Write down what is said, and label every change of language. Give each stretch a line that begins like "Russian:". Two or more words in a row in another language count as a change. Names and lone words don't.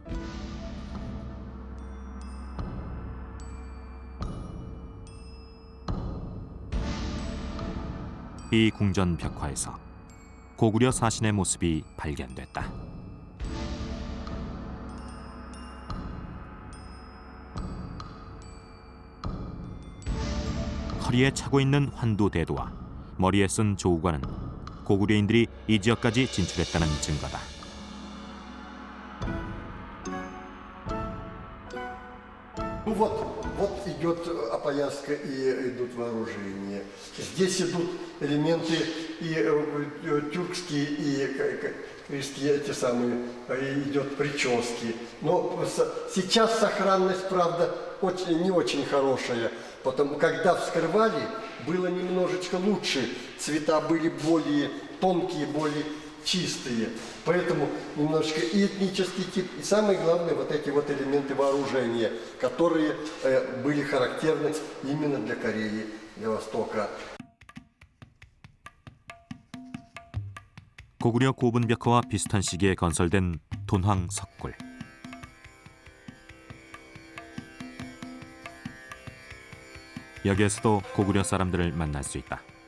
Korean: 이 궁전 벽화에서 고구려 사신의 모습이 발견됐다. 허리에 차고 있는 환두대도와 머리에 쓴 조우관은 고구려인들이 이 지역까지 진출했다는 증거다.
Russian: Вот идет опояска и идут вооружения. Здесь идут элементы и тюркские, и крестьяне, эти самые, идет прически. Но сейчас сохранность, правда, не очень хорошая. Потом, когда вскрывали, было немножечко лучше. Цвета были более тонкие, более чистые. Поэтому немножечко и этнический тип, и самое главное, вот эти вот элементы вооружения, которые были характерны именно для Кореи, для Востока.
Korean: 고구려 고분 벽화와 비슷한 시기에 건설된 돈황 석굴. 여기에서도 고구려 사람들을 만날 수 있다.